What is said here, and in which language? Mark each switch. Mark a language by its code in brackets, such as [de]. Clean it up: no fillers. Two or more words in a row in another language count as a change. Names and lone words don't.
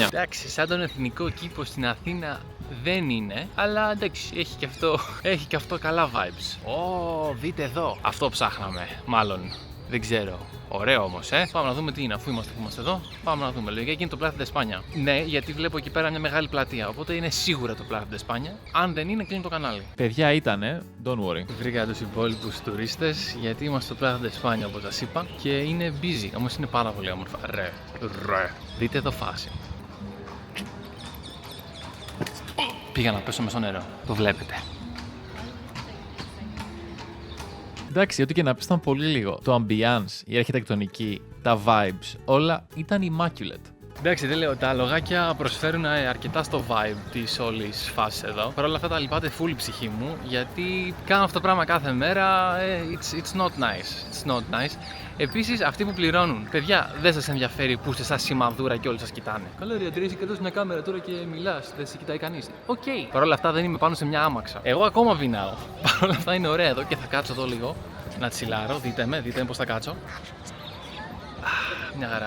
[el] Εντάξει, σαν τον εθνικό κήπο στην Αθήνα δεν είναι, αλλά εντάξει, έχει και αυτό καλά vibes. Δείτε εδώ. Αυτό ψάχναμε, μάλλον. Δεν ξέρω. Ωραίο όμως, Πάμε να δούμε τι είναι, αφού είμαστε εδώ. Πάμε να δούμε. Λογικά εκεί είναι το Plaza de España. Ναι, γιατί βλέπω εκεί πέρα μια μεγάλη πλατεία. Οπότε είναι σίγουρα το Plaza de España. Αν δεν είναι, κλείνει το κανάλι. Παιδιά ήτανε, [en] don't worry. [el] Βρήκα τους υπόλοιπους τουρίστες, γιατί είμαστε στο Plaza de España όπως σας είπα. Και είναι busy, όμως είναι πάρα πολύ όμορφα. Ρε. Δείτε εδώ φάση. Πήγα να πέσω μες στο νερό. Το βλέπετε. Εντάξει, ό,τι και να πεις ήταν πολύ λίγο. Το ambience, η αρχιτεκτονική, τα vibes, όλα ήταν immaculate. Εντάξει, δεν λέω, τα λογάκια προσφέρουν αρκετά στο vibe της όλης φάσης εδώ. Παρ' όλα αυτά τα λυπάται full η ψυχή μου, γιατί κάνω αυτό το πράγμα κάθε μέρα. [en] It's not nice. It's not nice. [el] Επίσης, αυτοί που πληρώνουν, παιδιά, δεν σας ενδιαφέρει που είστε σαν σημαδούρα και όλοι σας κοιτάνε. Καλά, ρε Αντρέα, είσαι και εδώ σε μια κάμερα τώρα και μιλάς, δεν σε κοιτάει κανείς. Οκ. Παρ' όλα αυτά δεν είμαι πάνω σε μια άμαξα. Εγώ ακόμα πεινάω. Παρ' όλα αυτά είναι ωραία εδώ και θα κάτσω εδώ λίγο να τσιλάρω. Δείτε με πώς θα κάτσω. Μια χαρά.